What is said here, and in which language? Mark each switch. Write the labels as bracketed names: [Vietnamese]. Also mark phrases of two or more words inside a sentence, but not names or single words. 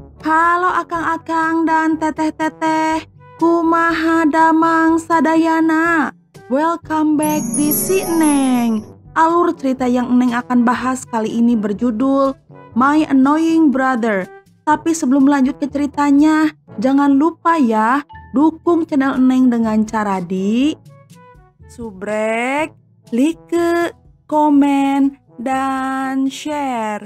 [Sundanese] Halo akang-akang dan teteh-teteh, kumaha damang sadayana. [English] Welcome back di Si Neng. [Indonesian] Alur cerita yang Neng akan bahas kali ini berjudul My Annoying Brother. Tapi sebelum lanjut ke ceritanya, jangan lupa ya, dukung channel Neng dengan cara di subrek, like, komen, dan share.